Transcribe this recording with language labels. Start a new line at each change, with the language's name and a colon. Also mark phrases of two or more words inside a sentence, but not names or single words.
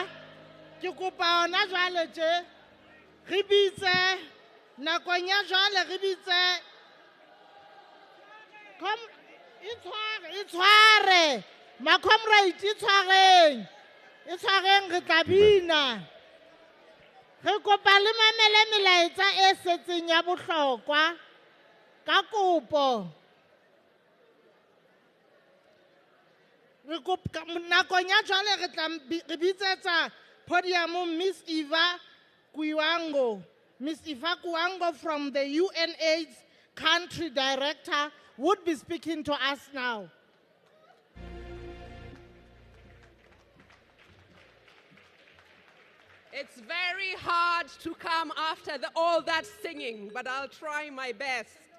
Southern Sotho: Ke kopa ona jwale tje re bitse nakong ya jwale re bitse itshware ma comrade itshwareng re tla bina re kopa le mamele melaetsa e setseng ya bohlokwa ka kopo re kopa nakong ya jwale re tla re bitsetsa
English: podium Miss Eva Kuango from the UNAIDS country director would be speaking to us now. It's very hard to come after all that singing, but I'll try my best.